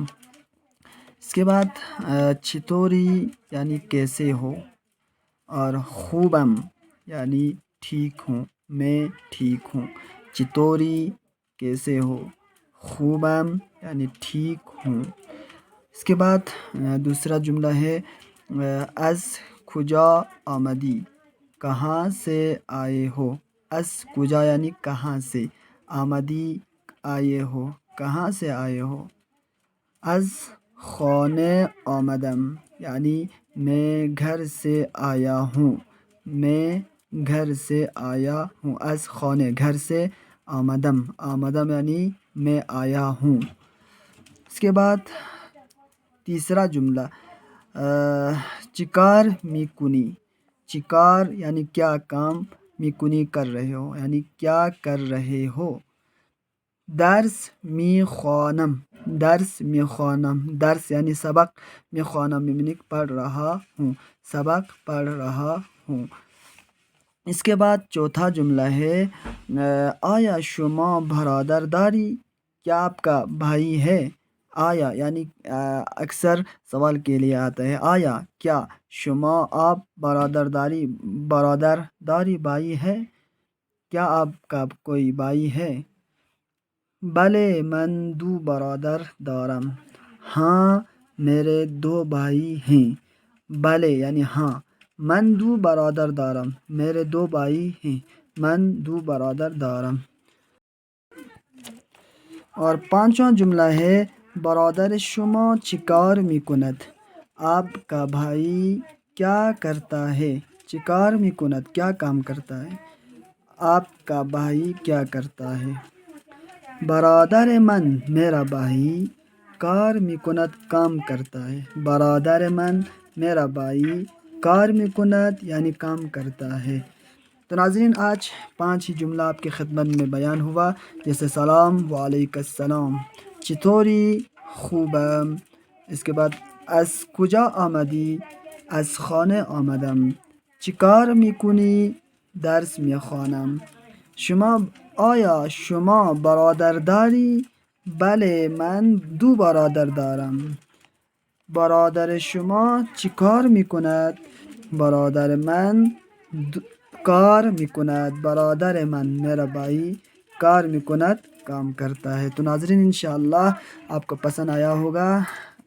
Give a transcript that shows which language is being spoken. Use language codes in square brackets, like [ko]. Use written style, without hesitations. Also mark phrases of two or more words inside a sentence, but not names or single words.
[ur] اس کے بعد چطوری یعنی کیسے ہو، اور خوبم یعنی ٹھیک ہوں، میں ٹھیک ہوں۔ چطوری کیسے ہو، خوبم یعنی ٹھیک ہوں۔ اس کے بعد دوسرا جملہ ہے [fa] از کجا آمدی، [ur] کہاں سے آئے ہو۔ [fa] از کجا [ur] یعنی کہاں سے، آمدی آئے ہو، کہاں سے آئے ہو۔ [fa] از خانه آمدم [ur] یعنی میں گھر سے آیا ہوں، میں گھر سے آیا ہوں۔ [fa] از خانه [ur] گھر سے، [fa] آمدم آمدم [ur] یعنی میں آیا ہوں۔ اس کے بعد تیسرا جملہ [fa] چکار میکنی، [ur] چکار یعنی کیا کام، میکنی کر رہے ہو یعنی کیا کر رہے ہو۔ [fa] درس میخوانم، درس میخوانم، [ur] درس یعنی سبق، میخوانم یعنی پڑھ رہا ہوں، سبق پڑھ رہا ہوں۔ اس کے بعد چوتھا جملہ ہے [fa] آیا شما برادر داری، [ur] کیا آپ کا بھائی ہے۔ آیا یعنی اکثر سوال کے لیے آتا ہے، آیا کیا، شما آپ، [fa] برادر داری [ur] بھائی ہے، کیا آپ کا کوئی بھائی ہے۔ [fa] بلے من دو برادر دارم، [ur] ہاں میرے دو بھائی ہیں۔ بلے یعنی ہاں، [fa] من دو برادر دارم [ur] میرے دو بھائی ہیں، [fa] من دو برادر دارم۔ [ur] اور پانچواں جملہ ہے [fa] برادر شما چیکار میکند، [ur] آپ کا بھائی کیا کرتا ہے۔ [fa] چیکار میکند [ur] کیا کام کرتا ہے، آپ کا بھائی کیا کرتا ہے۔ [fa] برادر من [ur] میرا بھائی، [fa] کار میکند [ur] کام کرتا ہے، [fa] برادر من [ur] میرا بھائی [fa] کار میکند [ur] یعنی کام کرتا ہے۔ تو ناظرین آج 5 ہی جملہ آپ کی خدمت میں بیان ہوا، جیسے سلام [ar] وعلیکم السلام، [fa] چطوری، خوبم، [ur] اس کے بعد [fa] از کجا آمدی، از خانه آمدم، چیکار میکنی، درس میخوانم، شما آیا شما برادر داری، بله من دو برادر دارم، برادر شما چیکار میکند، برادر من کار میکند، برادر من [ur] میرا بھائی [fa] کار میکند [ur] کام کرتا ہے۔ تو ناظرین انشاءاللہ آپ کو پسند آیا ہوگا۔